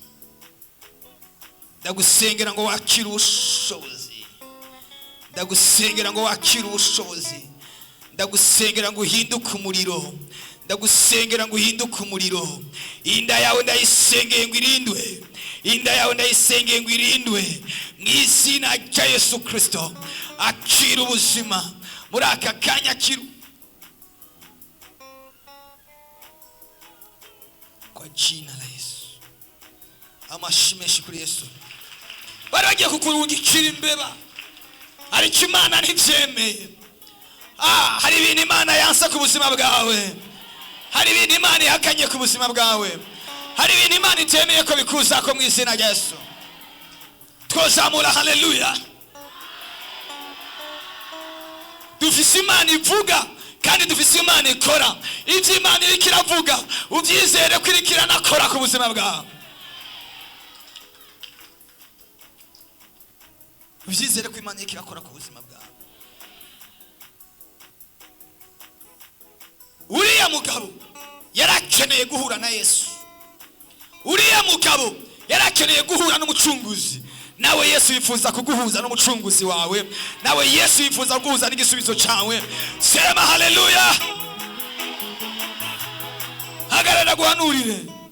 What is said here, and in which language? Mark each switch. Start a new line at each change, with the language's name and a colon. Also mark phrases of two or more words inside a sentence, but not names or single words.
Kinyarwanda: Ndagusengera ngo wakire ubushobozi, ndagusengera ngo wakire ubushobozi, ndagusengera ngo uhinduke umuriro, ndagusengera ngo uhinduke umuriro. Inda yawe ndayisengeye ngo irindwe, inda yawe ndayisengeye ngo irindwe mu izina rya Yesu Kristo. Akira ubuzima muri aka kanya, akira
Swahili: kwa jina la Yesu.
Kinyarwanda: Amashyi menshi kuri Yesu. Bari bagiye kukurungikira imbeba, ariko Imana ntibyemeye. Hari ibintu Imana yansa ku buzima bwawe, hari ibintu Imana ihakanye ku buzima bwawe, hari ibintu Imana itemeye ko bikuza ko mu izina rya Yesu.
Rundi: twozamura haleluya. Dufise Imana ivuga kandi dufise Imana ikora. Ivyo Imana iriko iravuga uvyizere ko iriko iranakora ku buzima bwawe. Uvyizere ko Imana iriko irakora ku buzima bwawe. Uriya mugabo yarakeneye guhura na Yesu. Uriya mugabo yarakeneye guhura n'umucunguzi. Nawe Yesu yifuza kuguhuza n'umucunguzi wawe. Nawe Yesu yifuza kuguhuza n'igisubizo cyawe.
Kinyarwanda: Sema haleluya. Hagarara guhanurire.